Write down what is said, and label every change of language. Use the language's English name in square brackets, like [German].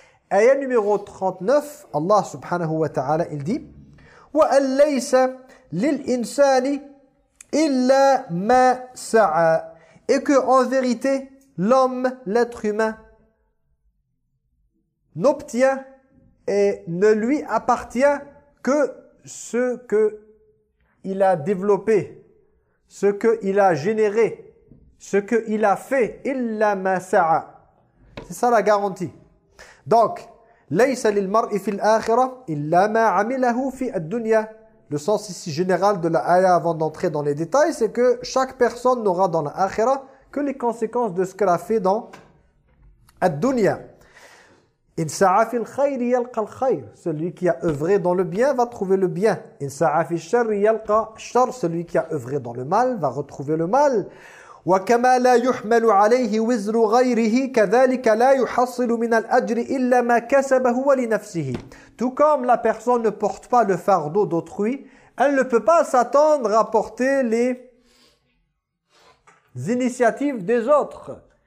[French] Ayat numéro 39, Allah subhanahu wa ta'ala, il dit « [Arabic] وَأَلْ لَيْسَ لِلْإِنْسَانِ إِلَّا مَا سَعَى [French] » Et qu'en vérité, l'homme, l'être humain, n'obtient et ne lui appartient que ce qu'il a développé, ce qu'il a généré, ce qu'il a fait. « [Arabic] إِلَّا مَا سَعَى [French] » C'est ça la garantie. Donc, [Arabic] ليس للمرء في الآخرة إلا ما عمله في الدنيا. [French] Le sens ici général de la ayah avant d'entrer dans les détails, c'est que chaque personne n'aura dans la akhira que les conséquences de ce qu'elle a fait dans الدنيا. [Arabic] إن سعى في الخير يلقى الخير. [French] Celui qui a œuvré dans le bien va trouver le bien. [Arabic] إن سعى في الشر يلقى الشر. [French] Celui qui a œuvré dans le mal va retrouver le mal. [Arabic] وَكَمَا لَا يُحْمَلُ عَلَيْهِ وِزْرُ غَيْرِهِ كَذَلِكَ لَا يُحَصِّلُ مِنَ الْأَجْرِ إِلَّا مَا كَسَبَهُ وَلِنَفْسِهِ. [French] Tout comme la personne ne porte pas le fardeau d'autrui, elle ne peut pas s'attendre à porter les initiatives des autres.